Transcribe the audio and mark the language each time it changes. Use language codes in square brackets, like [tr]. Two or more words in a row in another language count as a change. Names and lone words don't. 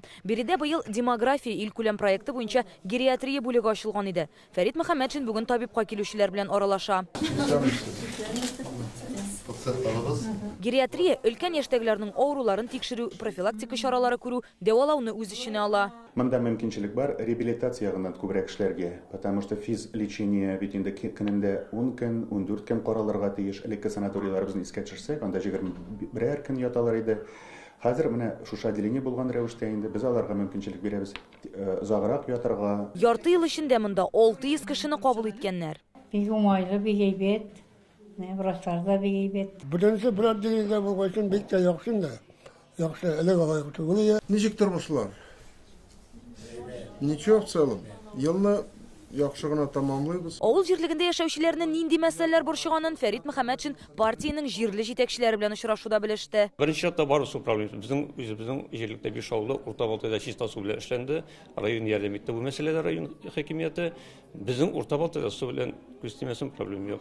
[tt] Биредә быел демография илкүләм проекты буенча гериатрия бүлеге ачылган иде. Фәрит Мөхәммәтшин бүген табибка килүчеләр белән аралаша. Гериатрия өлкән яшьтәгеләрнең авыруларын тикшерү, профилактика чаралары күрү, дәвалауны үз эченә ала. Монда мөмкинчелек бар реабилитация ягыннан күбрәк эшләргә, [ru] потому что физ лечение [tt] бит инде көнендә 10 көн, 14 көн каралырга тиеш. Элекке санаторийларыбызны искә төшерсәк, анда 21 көн яталар иде. Хәзер менә шушы отделение булган рәвештә инде без аларга мөмкинчелек бирәбез озаграк ятарга. Ярты ел эчендә монда 600 кешене кабул иткәннәр. Бик уңайлы, бик әйбәт. Врачларда бик әйбәт. Беренче бер отделениедә булган бик тә яхшы инде. Яхшы, элек алай түгел. Ничек тормышлар? [ru] Ничего в целом. [tt] Елны яхшы гына тамамлыйбыз. Авыл җирлегендә яшәүчеләрне нинди мәсьәләләр борчыганын Фәрит Мөхәммәтшин партиянең җирле җитәкчеләре белән очрашуда белеште. Беренче чатта бар су проблемасы. Безнең җирлектә 5 авылда урта балтайда чиста су белән эшләнде. Район ярдәм итте бу мәсьәләдә район хакимияте. Безнең урта балтайда су белән күстимәсен проблем юк.